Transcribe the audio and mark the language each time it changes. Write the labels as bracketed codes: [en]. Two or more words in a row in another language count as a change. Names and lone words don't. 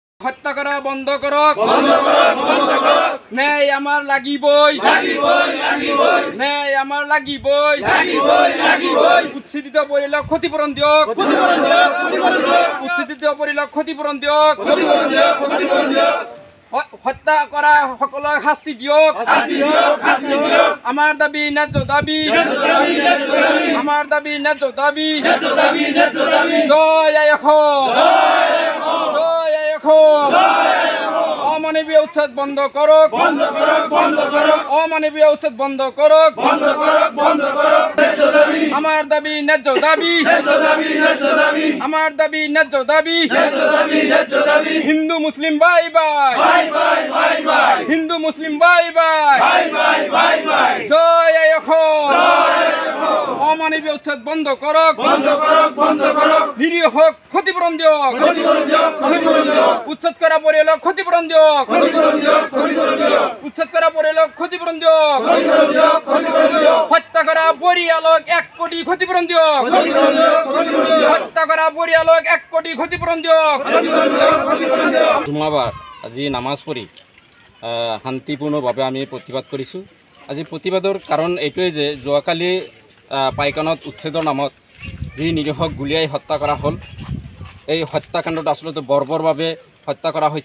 [as] হত্যা করা বন্ধ করক ন্যায় আমার লাগিবই ন্যায় আমার লাগিবই উচ্ছেদিত পরিলাক ক্ষতিপূরণ দিয়ক উচ্ছেদিত পরিলাক ক্ষতিপূরণ দিয়ক হত্যা করা সকলক শাস্তি দিয়ক আমার দাবি ন্যায্য দাবি আমার দাবি ন্যায্য দাবি জয় অমানবীয় উচ্ছেদ বন্ধ করক অমানবীয় উচ্ছেদ বন্ধ করক আমার দাবি ন্যায্য দাবি আমার দাবি ন্যায্য দাবি হিন্দু মুসলিম ভাই ভাই হিন্দু মুসলিম ভাই ভাই জয় অমানবীয় উচ্ছেদ বন্ধ করক নিরীহ ক্ষতিপূরণ দিয়ক উচ্ছেদ করা পরিয়ালক ক্ষতিপূরণ দিয়ক উচ্ছেদ করা পরিয়ালক ক্ষতিপূরণ দিয়ক হত্যা করা পরিয়ালক 1 কোটি ক্ষতিপূরণ দিয়ক হত্যা করা পরিয়ালক 1 কোটি ক্ষতিপূরণ দিয়ক জুমাবাৰ আজি নামাজ পঢ়ি শান্তিপূৰ্ণভাৱে আমি প্ৰতিবাদ কৰিছোঁ। আজি প্ৰতিবাদৰ কাৰণ এইটোৱে যে যোৱাকালি পাইকানত উচ্ছেদৰ নামত যি নিৰীহক গুলীয়াই হত্যা কৰা হ'ল, এই হত্যাকাণ্ডত আচলতে বৰ্বৰভাৱে হত্যা কৰা হৈছে।